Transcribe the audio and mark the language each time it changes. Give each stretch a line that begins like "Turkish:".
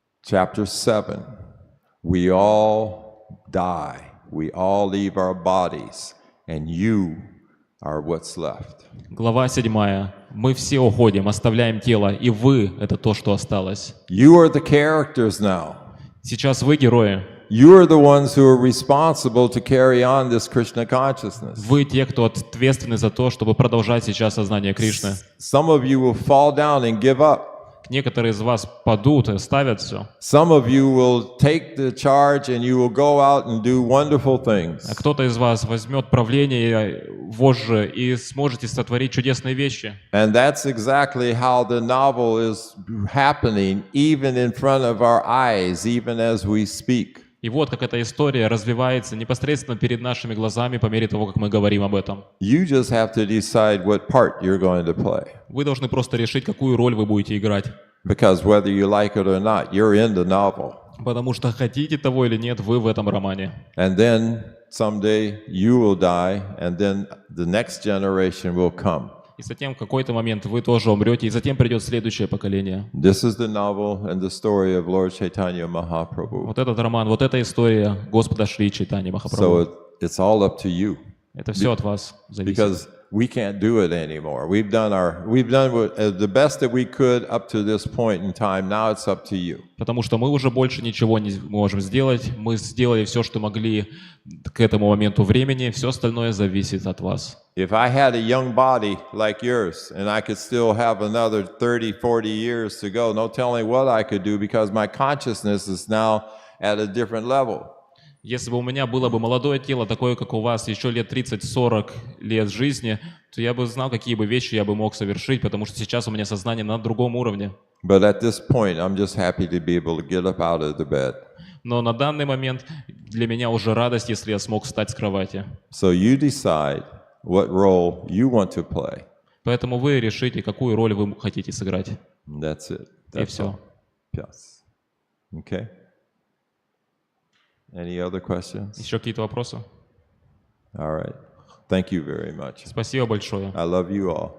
English: Chapter 7, we all die. We all leave our bodies, and you are what's left.
Russian: Глава 7. Мы все уходим, оставляем тело, и вы — это то, что осталось.
English: You are the characters now.
Russian: Сейчас вы герои.
English: You are the ones who are responsible to carry on this Krishna consciousness.
Russian: Вы те, кто ответственны за то, чтобы продолжать сейчас сознание Кришны.
English: Some of you will fall down and give up.
Russian: Некоторые из вас падут и оставят все.
English: Some of you will take the charge and you will go out and do wonderful things.
Russian: А кто-то из вас возьмет правление вожжи и сможете сотворить чудесные вещи.
English: And that's exactly how the novel is happening, even in front of our eyes, even as we speak.
Russian: И вот как эта история развивается непосредственно перед нашими глазами по мере того, как мы говорим об этом.
English: You just have to decide what part you're going to play.
Russian: Вы должны просто решить, какую роль вы будете играть.
English: Because whether you like it or not, you're in the novel.
Russian: Потому что хотите того или нет, вы в этом романе.
English: And then someday you will die, and then the next generation will come.
Russian: И затем в какой-то момент вы тоже умрете, и затем придет следующее поколение.
English: This is the novel and the story of Lord Chaitanya Mahaprabhu.
Russian: Вот этот роман, вот эта история Господа Шри Чайтаньи Махапрабху.
English: So it's all up to you.
Russian: Это все от вас зависит.
English: because we can't do it anymore. We've done the best that we could up to this point in time. Now it's up to you.
Russian: Потому что мы уже больше ничего не можем сделать. Мы сделали все, что могли к этому моменту времени. Все остальное зависит от вас.
English: If I had a young body like yours and I could still have another 30, 40 years to go, no telling what I could do because my consciousness is now at a different level.
Russian: Если бы у меня было бы молодое тело, такое, как у вас, еще лет 30-40 лет жизни, то я бы знал, какие бы вещи я бы мог совершить, потому что сейчас у меня сознание на другом уровне.
English: But at this point, I'm just happy to be able to get up out of the bed.
Russian: Но на данный момент для меня уже радость, если я смог встать с кровати.
English: So you decide what role you want to play.
Russian: Поэтому вы решите, какую роль вы хотите сыграть.
English: And that's it.
Russian: И все.
English: all. Yes. Okay. Any other questions?
Russian: Еще какие-то вопросы?
English: All right. Thank you very much.
Russian: Спасибо большое.
English: I love you all.